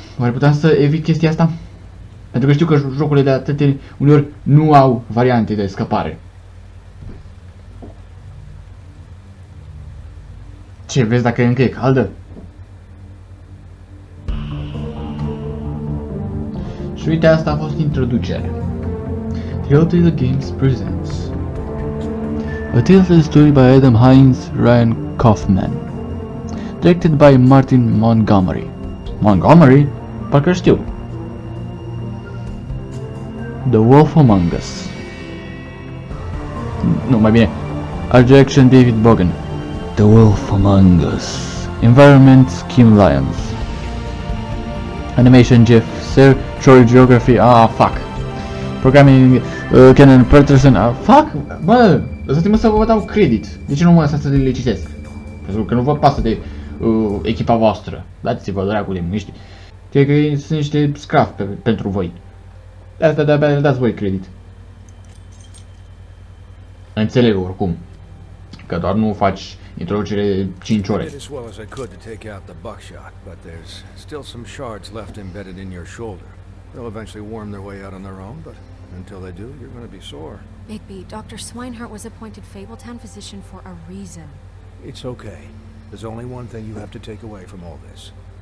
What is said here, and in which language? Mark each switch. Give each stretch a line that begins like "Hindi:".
Romanian: Oare puteam să evit chestia asta? Pentru că știu că jocurile de atâtea uneori nu au variante de scăpare. Ce, vezi dacă încă e caldă? Și uite, asta a fost introducerea.
English: Telltale Games presents a Telltale story by Adam Hines Ryan Kaufman, directed by Martin Montgomery.
Romanian: Montgomery? Parcă știu.
English: The Wolf Among Us.
Romanian: Nu, mai bine.
English: Art direction David Bogan. The Wolf Among Us. Environment Kim Lyons. Animation Jeff Ser. Story Geography. Fuck. Programming Kenan Peterson. Fuck.
Romanian: Bă, lăsați-mă să vă dau credit. De ce nu mă lăsați să le citesc? Pentru că nu vă pasă de echipa voastră. Dați-vă dracu de mâști. Cred că sunt niște scraf pentru voi. De asta de-abia le dați voi credit. Înțeleg oricum că doar nu faci introducere 5 ore.
English: As well as I could to take out the buckshot, but there's still some shards left embedded in your shoulder. They'll eventually worm their way out on their own, but until they do, you're going to be sore. Bigby, Dr. Swinehart was appointed Fabletown physician for a reason. It's okay. There's only one thing you have to take away from all this.